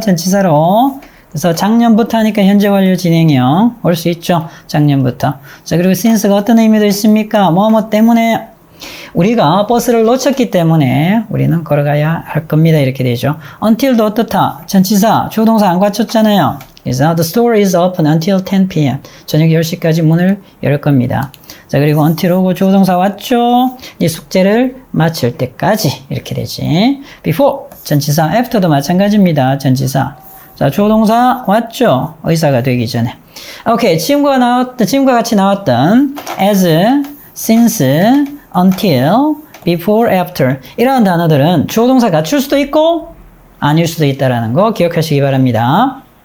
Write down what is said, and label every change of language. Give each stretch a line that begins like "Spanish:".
Korean: 전치사로. 그래서 작년부터 하니까 현재 완료 진행형 올 수 있죠. 작년부터. 자, 그리고 since가 어떤 의미도 있습니까? 뭐뭐 때문에 우리가 버스를 놓쳤기 때문에 우리는 걸어가야 할 겁니다. 이렇게 되죠. until도 어떻다? 전치사, 주어 동사 안 갖췄잖아요.
English: 그래서 the store is open until 10 p.m.
Korean: 저녁 10시까지 문을 열 겁니다. 자, 그리고 until 오고 주어 동사 왔죠? 이 숙제를 마칠 때까지 이렇게 되지. before 전치사, after도 마찬가지입니다. 전치사. 자, 주어 동사 왔죠? 의사가 되기 전에. 오케이, 지금과 같이 나왔던 as, since, until, before, after 이러한 단어들은 주어 동사 갖출 수도 있고 아닐 수도 있다는 거 기억하시기 바랍니다.